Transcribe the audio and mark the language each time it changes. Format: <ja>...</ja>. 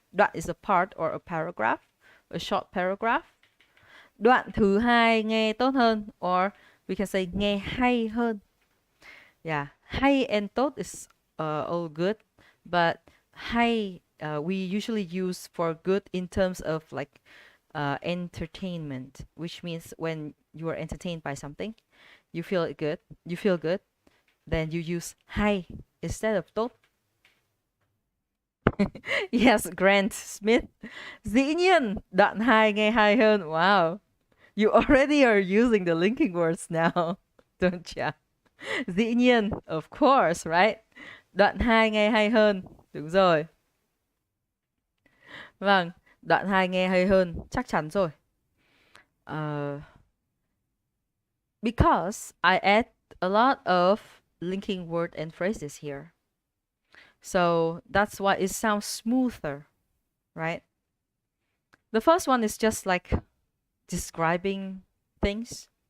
<en>Đoạn is a part or a paragraph. A short paragraph.</en> <vi>Đoạn thứ hai nghe tốt hơn.</vi> <en>Or we can say</en> <vi>nghe hay hơn.</vi> <en>Yeah. Hay and tốt is all good. But hay we usually use for good in terms of like entertainment, which means when you are entertained by something, you feel good, then you use hay instead of tốt. Yes, Grant Smith.</en> <vi>Dĩ nhiên, đoạn 2 nghe hay hơn.</vi> <en>Wow. You already are using the linking words now, don't you?</en> <vi>Dĩ nhiên,</vi> <en>of course, right?</en> <vi>Đoạn 2 nghe hay hơn. Đúng rồi. Vâng, đoạn 2 nghe hay hơn, chắc chắn rồi.</vi> <en>Because I add a lot of linking word and phrases here. So that's why it sounds smoother, right? The first one is just like describing things.</en>